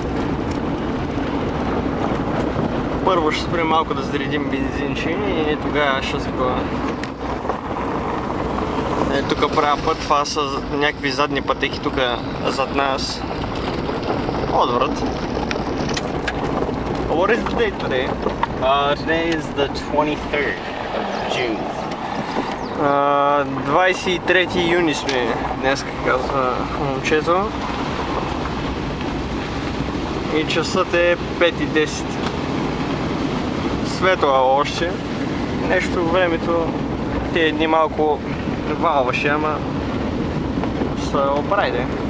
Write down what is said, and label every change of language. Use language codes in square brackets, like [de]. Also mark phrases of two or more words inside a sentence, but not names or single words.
[bg] Първо ще спрем малко да заредим бензинче и тогава ще сгоя. Е, тук правя път, това са някакви задни пътеки тук зад нас. Отврат. [en] What is the date today? Today is the 23rd of June. [bg] 23 юни сме днес, казва момчето. И часът е 5:10. Светло още. Нещо времето тези дни малко валваше, ама се оправи.